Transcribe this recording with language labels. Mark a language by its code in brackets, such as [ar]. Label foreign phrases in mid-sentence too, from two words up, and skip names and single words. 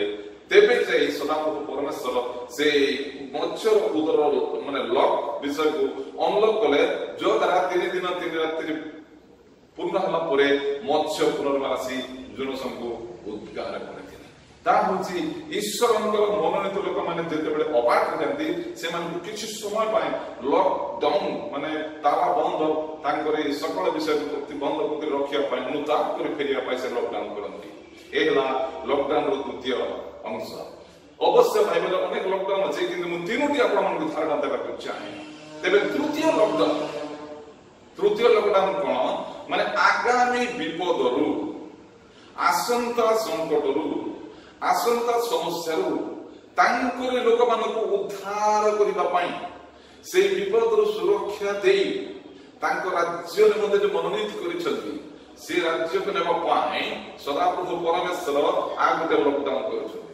[or] ତେବେ ଯାଇ ସଦାପ୍ରଭୁ ପରମେଶ୍ୱର ସେ ମତ୍ସ୍ୟର ଉଦର ମାନେ ଲକ୍ ବିଷୟକୁ ଅନଲକ୍ କଲେ, ଯୋଦ୍ୱାରା 3 ଦିନ 3 ରାତ୍ରି ପୂର୍ଣ୍ଣ ହେଲା ପରେ ମତ୍ସ୍ୟ ପୁନର୍ବାର ଆସି ଜୋନସଙ୍କୁ ଉଦ୍ଧାର କରିଥିଲେ। ତାହା ହେଉଛି ଈଶ୍ୱରଙ୍କର ମନୋନୀତ ଲୋକମାନେ ଯେତେବେଳେ ଅବାଟ ଯାଆନ୍ତି ସେମାନଙ୍କୁ କିଛି ସମୟ ପାଇଁ ଲକଡାଉନ ମାନେ ତାଲା ବନ୍ଦ ତାଙ୍କର ଏଇ ସକଳ ବିଷୟକୁ ପ୍ରତିବନ୍ଧ କରି ରଖିବା ପାଇଁ ଅନୁତାପ କରି ଫେରିବା ପାଇଁ ସେ ଲକଡାଉନ କରନ୍ତି। ଏ ହେଲା ଲକଡାଉନର ଦ୍ୱିତୀୟ ଅଂଶ। ଅବଶ୍ୟ ଭାଇମାନେ ଅନେକ ଲକଡାଉନ ଅଛି, କିନ୍ତୁ ମୁଁ 3ଟି ଆପଣମାନଙ୍କୁ ଧାରଣା ଦେବାକୁ ଚାହେଁ। ତେବେ ତୃତୀୟ ଲକଡାଉନ କଣ? ମାନେ ଆଗାମୀ ବିପଦରୁ, ଆସନ୍ତା ସଂକଟରୁ, ଆସନ୍ତା ସମସ୍ୟାରୁ ତାଙ୍କର ଲୋକମାନଙ୍କୁ ଉଦ୍ଧାର କରିବା ପାଇଁ, ସେଇ ବିପଦରୁ ସୁରକ୍ଷା ଦେଇ ତାଙ୍କ ରାଜ୍ୟ ନିମନ୍ତେ ଯୋଉ ମନୋନୀତ କରିଛନ୍ତି ସେ ରାଜ୍ୟକୁ ନେବା ପାଇଁ ସଦାପ୍ରଭୁ ପରମେଶ୍ୱର ଆଉ ଗୋଟେ ଲକଡାଉନ କରୁଛନ୍ତି।